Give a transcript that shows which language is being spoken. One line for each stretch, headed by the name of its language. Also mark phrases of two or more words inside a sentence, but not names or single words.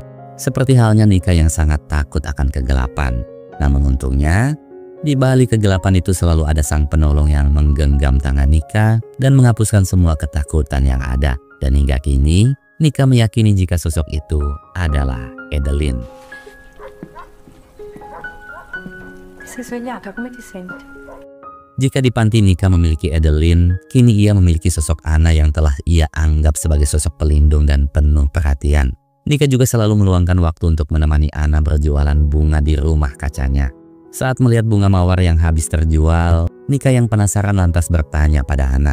Indonesian: Seperti halnya Nika yang sangat takut akan kegelapan. Namun untungnya, di balik kegelapan itu selalu ada sang penolong yang menggenggam tangan Nika dan menghapuskan semua ketakutan yang ada. Dan hingga kini, Nika meyakini jika sosok itu adalah Edeline.
Italian: Sei svegliata, come ti senti?
Indonesian: Jika di panti Nika memiliki Edeline, kini ia memiliki sosok Anna yang telah ia anggap sebagai sosok pelindung dan penuh perhatian. Nika juga selalu meluangkan waktu untuk menemani Anna berjualan bunga di rumah kacanya. Saat melihat bunga mawar yang habis terjual, Nika yang penasaran lantas bertanya pada Anna.